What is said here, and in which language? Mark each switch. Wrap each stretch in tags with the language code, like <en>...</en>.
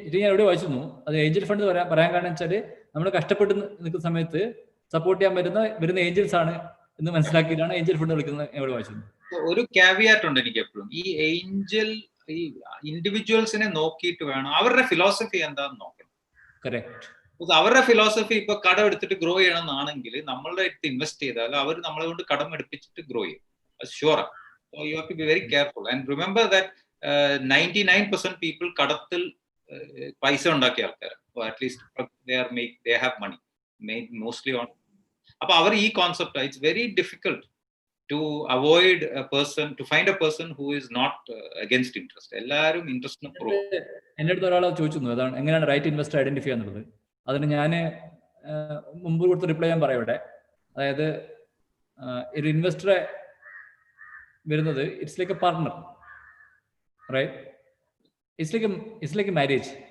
<ml>എവിടെ വായിച്ചിരുന്നു അത് ഏഞ്ചൽ ഫണ്ട് പറയാൻ കാരണം വെച്ചാല് നമ്മൾ കഷ്ടപ്പെട്ട് നിൽക്കുന്ന സമയത്ത് സപ്പോർട്ട് ചെയ്യാൻ വരുന്ന ഏഞ്ചൽസ് ആണ് എന്ന് മനസ്സിലാക്കിയിട്ടാണ് ഏഞ്ചൽ ഫണ്ട് വിളിക്കുന്നത്. എവിടെ വായിച്ചിരുന്നു. ഒരു കാവിയാറ്റ് ഉണ്ട് എനിക്ക് എപ്പോഴും. ഈ ഏഞ്ചൽ ഈ ഇൻഡിവിജ്വൽസിനെ നോക്കിയിട്ട് വേണം അവരുടെ ഫിലോസഫി എന്താന്ന് നോക്കണം. കറക്റ്റ്. അവരുടെ ഫിലോസഫി ഇപ്പൊ കടം എടുത്തിട്ട് ഗ്രോ ചെയ്യണം എന്നാണെങ്കിൽ നമ്മളുടെ അടുത്ത് ഇൻവെസ്റ്റ് ചെയ്താൽ അവർ നമ്മളെ കൊണ്ട് കടം എടുപ്പിച്ചിട്ട് ഗ്രോ ചെയ്യും. Sure.</ml> <en>So you have to be very careful and remember that 99% people</en> <ml>കടത്തിൽ പൈസ ഉണ്ടാക്കിയ ആൾക്കാർ,</ml> <en>at least they have money made mostly on.</en> <ml>അപ്പൊ അവർ ഈ concept,</ml> <en>It's very difficult to avoid a person, to find a person who is not against interest.</en> <ml>എല്ലാവരും ഇൻട്രസ്റ്റിന് pro. എൻ്റെ അടുത്ത് ഒരാൾ ചോദിച്ചിരുന്നു അതാണ് എങ്ങനെയാണ് റൈറ്റ് ഇൻവെസ്റ്റർ ഐഡന്റിഫൈ എന്നുള്ളത്. അതിന് ഞാൻ മുമ്പ് കൊടുത്ത റിപ്ലൈ ഞാൻ പറയാം ഇവിടെ. അതായത് ഒരു ഇൻവെസ്റ്ററെ വരുന്നത്</ml> <en>It's like a partner, right? It's like a marriage.</en>